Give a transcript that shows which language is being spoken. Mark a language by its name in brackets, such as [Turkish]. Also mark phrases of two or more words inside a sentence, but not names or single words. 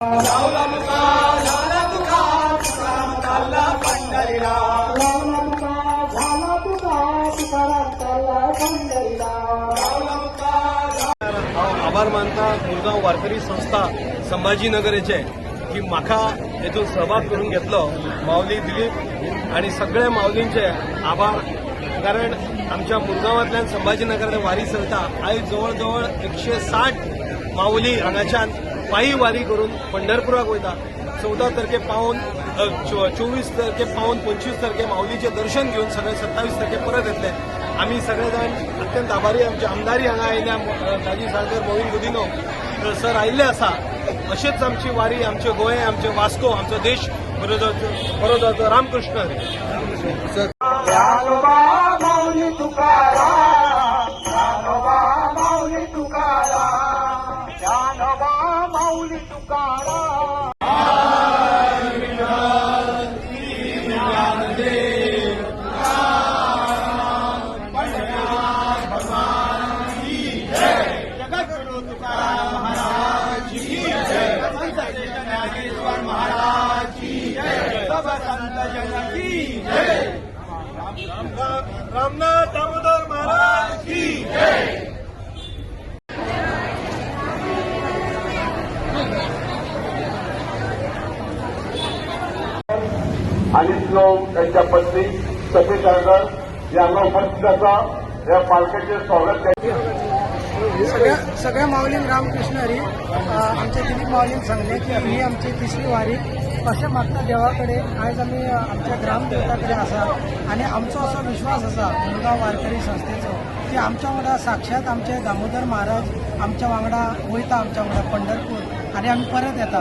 [Marathi] लावला मुका झाला तुका तुकाराम चालला पंढरीला. लावला मुका झाला तुका तुकाराम चालला पंढरीला. लावला मुका. [Konkani] आभार मानता मुरगांव वारकरी संस्था संभाजीनगरचे की म्हाका हेतून सहभाग करून घेतलो. माऊली दिलीप आणि सगळ्या माऊलींचे आभार. कारण आमच्या मुरगांवांतल्यान संभाजीनगर वारी चलता. आयज जवळ जवळ 160 माऊली हांगाच्यान पायी वारी करून पंढरपुराक वयता. 14 तारखे पावून 24 तारखे पावून 25 तारखे माऊलीचे दर्शन घेऊन सगळे 27 तारखे परत येतले. [Marathi] आम्ही सगळेजण अत्यंत आभारी. [Konkani] आमचे आमदारी हांगा आयिल्ल्या दाजी साळकर मोहीन गुदिनो सर आयिल्ले आसा. अशीच आमची वारी, आमचे गोंय, आमचे वास्को, आमचो देश बरो जातो. [Marathi] रामकृष्ण हरी. ज्ञानोबा माऊली तुकाराम, ज्ञानोबा माऊली तुकाराम, ज्ञानोबा माऊली तुकाराम. [Hindi] जगद्गुरु तुकाराम महाराज की जय. ज्ञानेश्वर महाराज की जय. सब संत जन की जय. रामनाथ दामोदर महाराज की जय. [Marathi] आणि लोक त्यांच्या पत्नी सफी सरगर यांना उपस्थित असा या पालख्याचे स्वागत [Konkani] सगळ्या माऊलीन रामकृष्ण हरी. आमच्या दिलीप माऊलीन सांगले की ही आमची तिसरी वारी. कशें मागता देवाकडे आयज आमी आमच्या ग्रामदेवता आसा आणि आमचो असो विश्वास आसा मुरगांव वारकरी संस्थेचो की आमच्या वांगडा साक्षात आमचे दामोदर महाराज आमच्या वांगडा वयता, आमच्या वांगडा पंढरपूर आणि आमी परत येता.